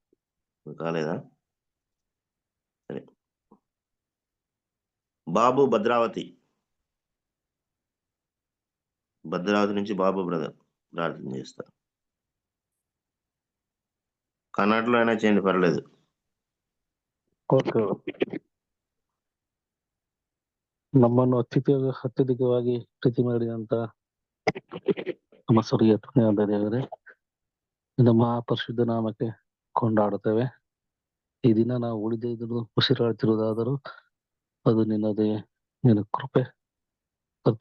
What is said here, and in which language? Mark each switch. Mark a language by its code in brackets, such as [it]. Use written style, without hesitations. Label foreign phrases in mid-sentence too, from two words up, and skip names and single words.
[te] కాలేదా? సరే. బాబు భద్రావతి. భద్రావతి నుంచి బాబు బ్రదర్ ప్రార్థన చేస్తారు. కన్నడలో అయినా చేయండి, పర్లేదు. [kn] ಓಕೆ. ನಮ್ಮನ್ನು ಅತ್ಯಧಿಕವಾಗಿ ಪ್ರೀತಿ ಮಾಡಿದಂತ ನಮ್ಮ ಸ್ವರ್ಗೀಯ ತಂದೆಯಾದ ದೇವರೇ, ನಿನ್ನ ಮಹಾಪರಿಶುದ್ಧ ನಾಮಕ್ಕೆ ಕೊಂಡಾಡುತ್ತೇವೆ. ಈ ದಿನ ನಾವು ಉಳಿದಿದ್ದು ಉಸಿರಾಡ್ತಿರುವುದಾದರೂ ಅದು ನಿನ್ನದೇ, ನಿನ್ನ ಕೃಪೆ ಕರ್ತ.